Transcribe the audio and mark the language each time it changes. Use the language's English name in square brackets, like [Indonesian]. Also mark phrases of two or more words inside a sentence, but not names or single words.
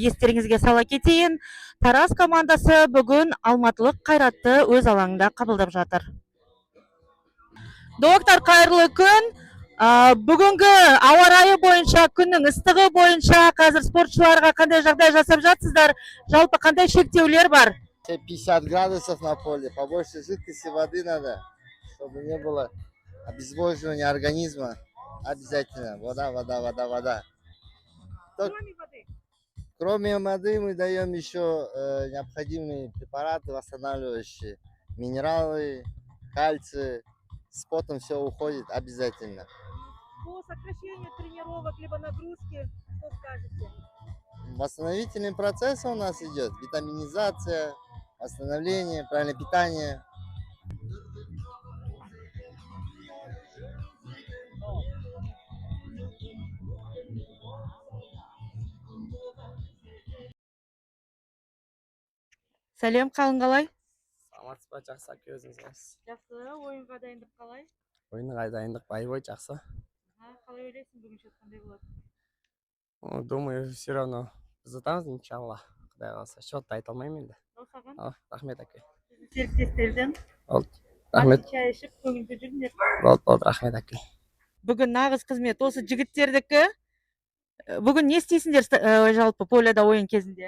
[Kazakh] Естеріңізге сала кетейін, Тараз командасы бүгін алматылық Қайратты өз алаңында қабылдап жатыр. Доктор, қайырлы күн. Бүгінгі ауа райы бойынша, күннің ыстығы бойынша қазір спортшыларға қандай жағдай жасап жатсыздар? Жалпы қандай шектеулер бар? [Russian] 50 градусов на поле, побольше жидкости воды надо, чтобы не было обезвоживания организма. Обязательно вода. Кроме воды мы даем еще необходимые препараты, восстанавливающие, минералы, кальций. С потом все уходит обязательно. По сокращению тренировок либо нагрузки, что скажете? Восстановительный процесс у нас идет, витаминизация, восстановление, правильное питание. [Kazakh] Сәлем, қалың қалай? Саламатсыз ба, жақсы, әке өзіңіз? Жақсы, ойынға дайындық қалай? Ойынға дайындық бай жақсы. Қалай ойлайсың, бүгін қандай болады? [Russian] Думаю, все равно [Kazakh] Қызытамыз, иншалла. Құдай қаласа. Счетты айта алмаймын енді. Рахмет әке. Серіктестерден Болды. Рахмет. чай ішіп көңілді жүріңдер. Болды, рахмет әке. Бүгін нағыз қызмет осы жігіттердікі. Бүгін не істейсіңдер жалпы поляда ойын кезінде?